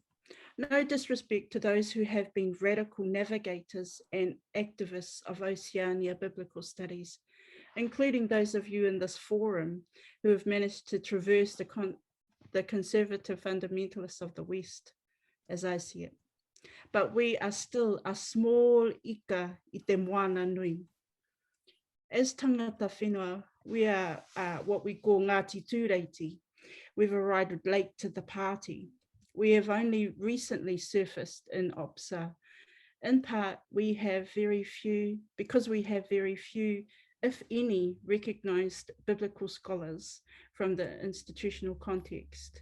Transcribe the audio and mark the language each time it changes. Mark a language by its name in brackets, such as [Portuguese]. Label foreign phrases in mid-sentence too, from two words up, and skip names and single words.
[English] No disrespect to those who have been radical navigators and activists of Oceania biblical studies, including those of you in this forum who have managed to traverse the conservative fundamentalists of the West, as I see it. But we are still a small [Māori] ika I te moana nui. [English] As [Māori] tangata whenua, [English] we are what we call Ngāti Tūreiti. We've arrived late to the party. We have only recently surfaced in OBSA. In part, we have very few, if any, recognised biblical scholars from the institutional context.